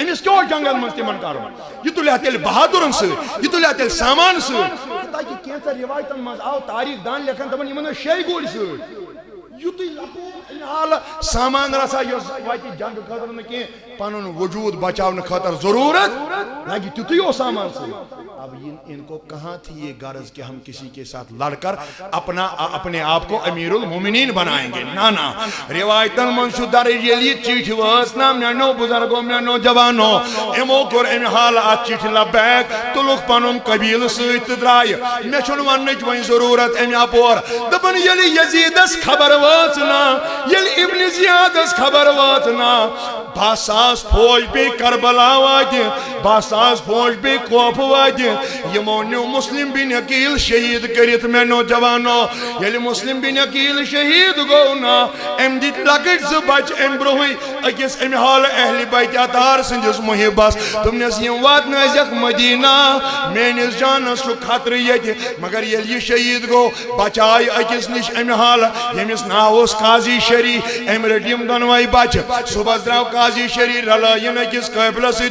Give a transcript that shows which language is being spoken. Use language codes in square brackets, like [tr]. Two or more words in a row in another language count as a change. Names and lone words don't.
[ks] أمِس کیٛاہ اوس جنگن منٛز تِمن کرُن یہِ تُلیا تیٚلہِ بہادُرن سۭتۍ یہِ تُلیا تیٚلہِ سامان سۭتۍ تاکہِ کینٛژن رِوایتن منٛز آو تاریٖخ دان لیکھان دپان یِمن ٲسۍ 6 گُرۍ سۭتۍ یُتُے لۄکُٹ امہِ حالہٕ سامان رژھا یۄس واتہِ جنگہٕ خٲطرٕ نہٕ کینٛہہ پنُن وجوٗد بچاونہٕ خٲطرٕ ضروٗرت لگہِ تیُتُے اوس سامان سۭتۍ [ur] اب ان کو کہاں تھی یہ غرض کہ ہم کسی کے ساتھ لڑ کر اپنے آپ کو امیر المومنین بنائیں گے [ks] نا روایتن من چھُ درج ییٚلہِ یہِ چِٹھۍ وٲژ نا میانیو بُزرگو میانیو جوانو یِمو کوٚر امہِ حالہٕ اتھ چِٹھِ لبیک تُلُکھ پنُن قبیٖلہٕ سۭتۍ تہٕ درٛایہِ مےٚ چھُنہٕ وننٕچ وۄنۍ ضروٗرت امہِ اپور دپان ییٚلہِ یزیٖدس خبر وٲژ نا ییٚلہِ ابن زیادس خبر وٲژ نا 10,000 فوج بیٚیہِ کربلا واتہِ 10,000 فوج بیٚیہِ کوفہٕ واتہِ یمو نیو مسلم بن عقیل شہید کرت میں نوجوانو ییٚلہِ مسلم بن عقیل شہید گوٚو نا أمۍ دِتۍ لۄکٕٹۍ 2 بچہِ أمۍ برونٛہٕے أکِس امہِ حالہٕ اہلِ بیتِ عطار سٕنٛدِس محبس دوٚپنس یِم واتنٲیزٮ۪کھ مدیٖنہ میٲنِس جانس چھُ خطرٕ ییٚتہِ مگر ییٚلہِ یہِ شہید گوٚو بچاے أکِس نِش امہِ حالہٕ ییٚمِس ناو اوس قاضی شری أمۍ رٔٹۍ یِم دۄنوَے بچہِ صُبحس درٛاو قاضی شری رلٲیِن أکِس قٲفلس سۭتۍ